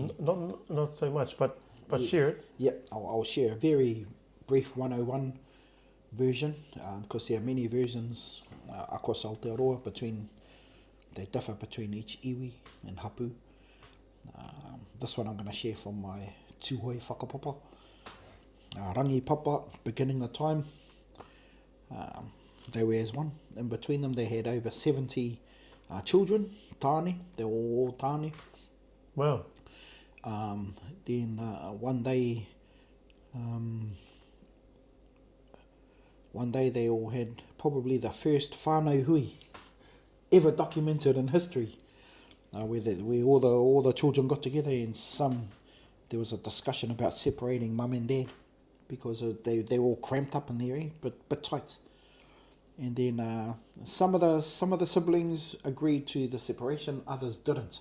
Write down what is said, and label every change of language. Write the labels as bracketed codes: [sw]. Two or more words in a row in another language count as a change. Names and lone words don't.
[en] Not so much, but share it. Yep, I'll share a very brief 101 version, because there are many versions across Aotearoa they differ between each iwi and hapu. This one I'm going to share from my tūhoi whakapapa. Rangi papa, beginning of time, they were as one. In between them they had over 70 children, tāne, they were all tāne. Wow. Then one day they all had probably the first [mi] whānau hui [en] ever documented in history, where all the children got together, and there was a discussion about separating mum and dad because they were all cramped up in there, but tight. And then some of the siblings agreed to the separation, others didn't.